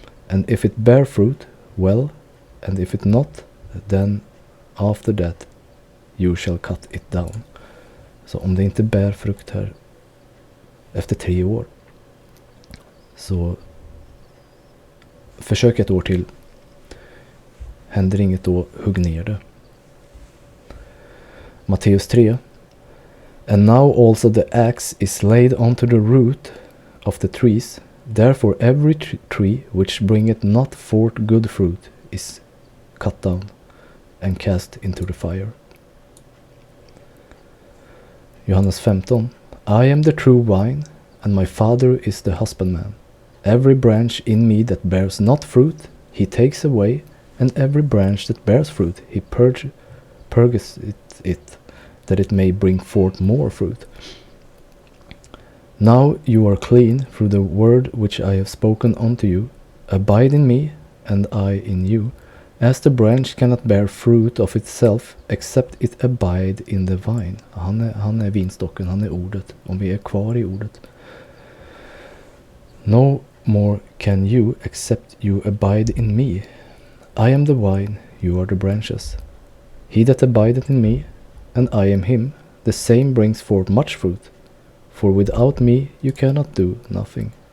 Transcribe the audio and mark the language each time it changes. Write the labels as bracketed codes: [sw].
[en] And if it bear fruit, well, and if it not, then after that you shall cut it down. [sv] Så om det inte bär frukt här efter 3 år, så försök 1 år till. Händer inget då, hugg ner det. Matteus 3. [en] And now also the axe is laid unto the root of the trees. Therefore every tree which bringeth not forth good fruit is cut down and cast into the fire. Johannes 15. I am the true vine, and my Father is the husbandman. Every branch in me that bears not fruit, he takes away, and every branch that bears fruit, he purges it, that it may bring forth more fruit. Now you are clean through the word which I have spoken unto you. Abide in me, and I in you. As the branch cannot bear fruit of itself, except it abide in the vine. [sv] Han är vinstocken, han är ordet, om vi är kvar i ordet. [en] No more can you, except you abide in me. I am the vine, you are the branches. He that abideth in me, and I am him, the same brings forth much fruit. For without me you cannot do nothing.